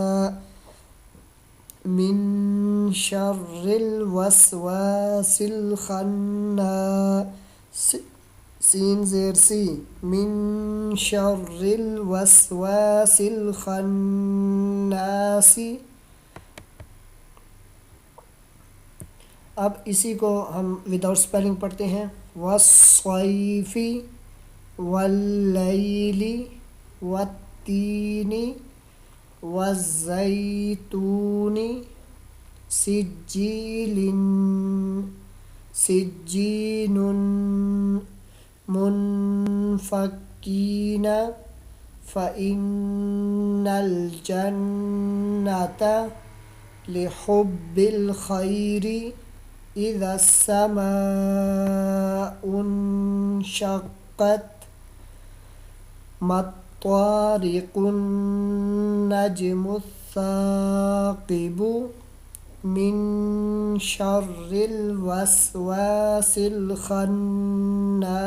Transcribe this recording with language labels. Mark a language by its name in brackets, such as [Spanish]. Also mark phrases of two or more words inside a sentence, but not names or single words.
[Arabic] من شر الوسواس الخناس [Urdu] سین زیر سی [Arabic] من شر الوسواس الخناس. [Urdu] اب اسی کو ہم [English] without spelling [Urdu] پڑھتے ہیں. [Arabic] والصیفی واللیلی والتینی والزیتونی سجین منفکین فإن الجنة لحب الخير إذا السماء انشقت ما الطارق النجم الثاقب من شر الوسواس الخناس.